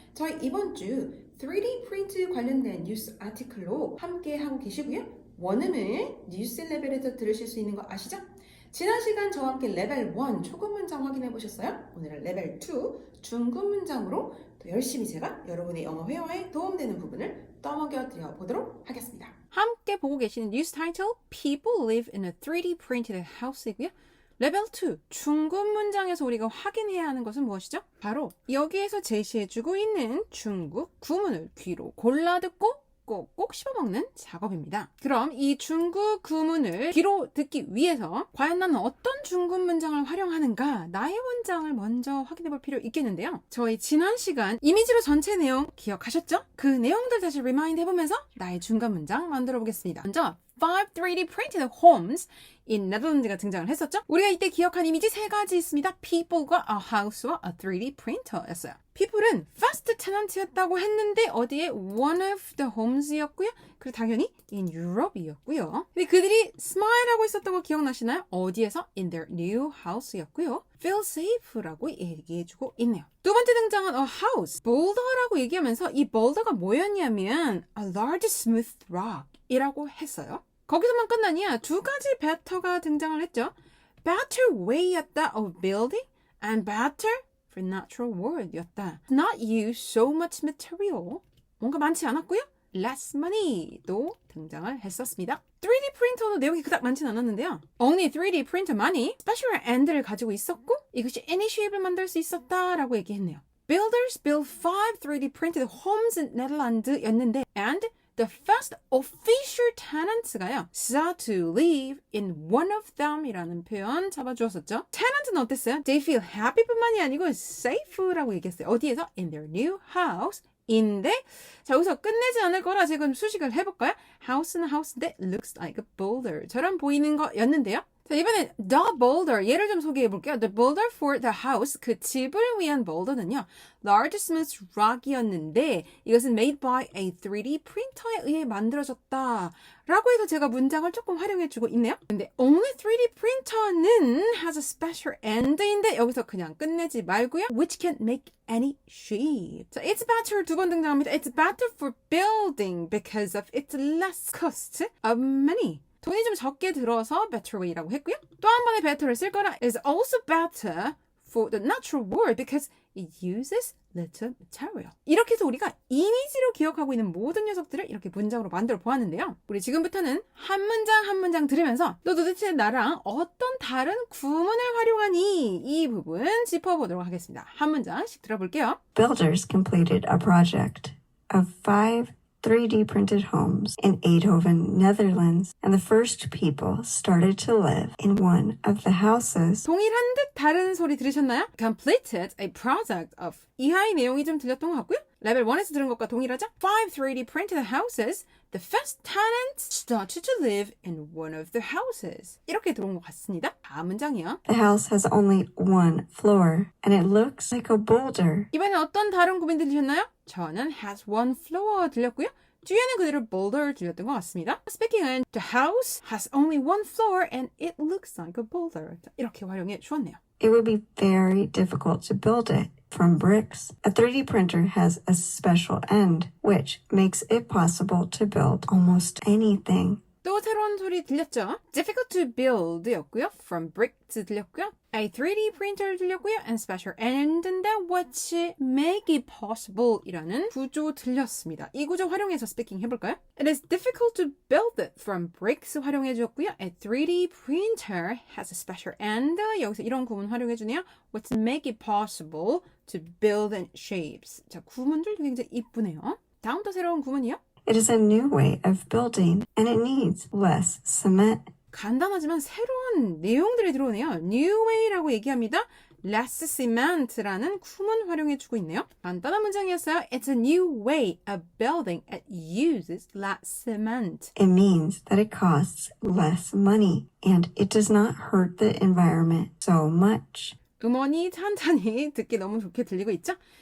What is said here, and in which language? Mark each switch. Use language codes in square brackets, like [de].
[ko] 저희 이번 주 3D 프린트 관련된 뉴스 아티클로 함께 하고 계시고요. 원음을 뉴스 레벨에서 들으실 수 있는 거 아시죠? 지난 시간 저와 함께 레벨 1 초급 문장 확인해 보셨어요? 오늘은 레벨 2 중급 문장으로 더 열심히 제가 여러분의 영어 회화에 도움되는 부분을 떠먹여 드려 보도록 하겠습니다. 함께 보고 계시는 뉴스 타이틀 [en] People live in a 3D printed house이고요. [ko] 레벨 2 중급 문장에서 우리가 확인해야 하는 것은 무엇이죠? 바로 여기에서 제시해주고 있는 중급 구문을 귀로 골라 듣고 꼭꼭 씹어먹는 작업입니다. 그럼 이 중급 구문을 귀로 듣기 위해서 과연 나는 어떤 중급 문장을 활용하는가 나의 문장을 먼저 확인해 볼 필요 있겠는데요. 저희 지난 시간 이미지로 전체 내용 기억하셨죠? 그 내용들 다시 리마인드 해보면서 나의 중간 문장 만들어 보겠습니다. 먼저 [en] 5 3D printed homes in [ko] 네덜란드가 등장을 했었죠? 우리가 이때 기억한 이미지 세 가지 있습니다. [en] people과 a house와 a 3D printer였어요. people은 first tenant [ko] 였다고 했는데 어디에 [en] one of the homes였고요. [ko] 그리고 당연히 [en] in Europe [ko] 이었고요. 근데 그들이 smile하고 있었던 거 기억나시나요? 어디에서? [en] in their new house였고요. [ko] feel safe라고 얘기해주고 있네요. 두 번째 등장은 a house, boulder라고 얘기하면서 이 boulder가 뭐였냐면 [en] a large smooth rock [ko] 이라고 했어요. 거기서만 끝나냐? 두 가지 better가 등장을 했죠. [en] better way [ko] 였다 [en] of building and better for natural world였다. Not use so much material. [ko] 뭔가 많지 않았고요. less money도 등장을 했었습니다. 3D 프린터도 내용이 그닥 많진 않았는데요. Only 3D 프린터만이 special end를 가지고 있었고 이것이 [en] any shape [ko] 을 만들 수 있었다라고 얘기했네요. [en] Builders built 5 3D printed homes in Netherlands [ko] 였는데 [en] and the first official tenants가요. start to live in one of them [ko] 이라는 표현 잡아주었었죠. tenant는 어땠어요? [en] They feel happy [ko] 뿐만이 아니고 safe라고 얘기했어요. 어디에서? [en] In their new house. [ko] 인데 자 여기서 끝내지 않을 거라 지금 수식을 해볼까요? [en] house는 house인데 looks like a boulder [ko] 처럼 보이는 거였는데요. 자 이번엔 the boulder 얘를 좀 소개해 볼게요. [en] The boulder for the house [ko] 그 집을 위한 [en] boulder는요. [ko] large smooth rock이었는데 이것은 [en] made by a 3D printer [ko] 에 의해 만들어졌다 라고 해서 제가 문장을 조금 활용해 주고 있네요. [en] 근데 only 3D printer는 has a special end인데 [ko] 여기서 그냥 끝내지 말고요. [en] which can make any shape. [ko] 자, it's better 두 번 등장합니다. [en] It's better for building because of its less cost of money. [ko] 돈이 좀 적게 들어서 better way라고 했고요. 또 한 번의 better를 쓸 거라 [en] is also better for the natural world because it uses little material. [ko] 이렇게 해서 우리가 이미지로 기억하고 있는 모든 녀석들을 이렇게 문장으로 만들어 보았는데요. 우리 지금부터는 한 문장 한 문장 들으면서 너 도대체 나랑 어떤 다른 구문을 활용하니? 이 부분 짚어보도록 하겠습니다. 한 문장씩 들어볼게요. [en] Builders completed a project of 5 3D printed homes in Eindhoven, Netherlands, and the first people started to live in one of the houses. [ko] 동일한 듯 다른 소리 들으셨나요? [en] Completed a project of [ko] 이하의 내용이 좀 들렸던 것 같고요. 레벨 1에서 들은 것과 동일하죠? [en] 5 3D printed houses. The first tenants started to live in one of the houses. [ko] 이렇게 들어온 것 같습니다. 다음 문장이요. [en] The house has only one floor, and it looks like a boulder. [ko] 이번엔 어떤 다른 구문 들리셨나요? 저는 [en] has one floor [ko] 들렸고요. 뒤에는 그대로 boulder 들렸던 것 같습니다. 스피킹은 [en] the house has only one floor and it looks like a boulder. [ko] 이렇게 활용해 주었네요. [en] It would be very difficult to build it from bricks. A 3D printer has a special end, which makes it possible to build almost anything. [ko] 또 새로운 소리 들렸죠? [en] Difficult to build 였고요. From bricks [ko] 들렸고요. [en] A 3D printer [ko] 들렸고요. [en] And special end인데 which make it possible 이라는 구조 들렸습니다. [ko] 이 구조 활용해서 스피킹 해볼까요? [en] It is difficult to build it from bricks [ko] 활용해 주었고요. [en] A 3D printer has a special end. [ko] 여기서 이런 구문 활용해 주네요. [en] Which make it possible to build in shapes. [ko] 자, 구문들도 굉장히 이쁘네요. 다음 또 새로운 구문이요. [en] It is a new way of building, and it needs less cement. [ko] 간단하지만 새로운 내용들이 들어오네요. New way라고 얘기합니다. less cement라는 구문 활용해주고 있네요. 간단한 문장이었어요. [en] It's a new way of building. It uses less cement. It means that it costs less money, and it does not hurt the environment so much. [ko] 음원이 찬찬히 듣기 너무 좋게 들리고 있죠?